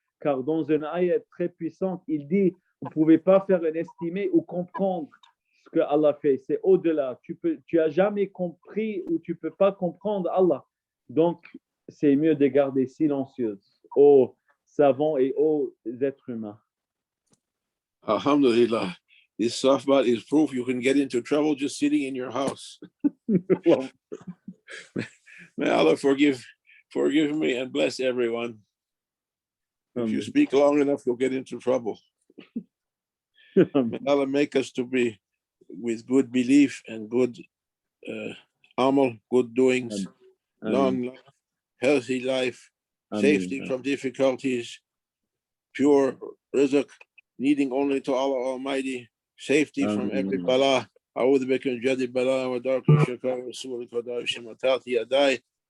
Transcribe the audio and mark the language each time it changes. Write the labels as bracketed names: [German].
[French] Car dans une ayat très puissante, il dit, vous ne pouvez pas faire un estimé ou comprendre ce que Allah fait. C'est au-delà. Tu as jamais compris ou tu ne peux pas comprendre Allah. Donc, c'est mieux de garder silencieuse aux savants et aux êtres humains. [Arabic] Alhamdulillah. [English] This softball is proof you can get into trouble just sitting in your house. May Allah forgive me and bless everyone. If you speak long enough, you'll get into trouble. May Allah make us to be with good belief and good amal, good doings, long life, healthy life, safety from difficulties, pure rizq, needing only to Allah Almighty, safety from every bala. [Arabic] أعوذ بك من جد البلاء ودرك الشقاء وسوء القضاء وشماتات يداي.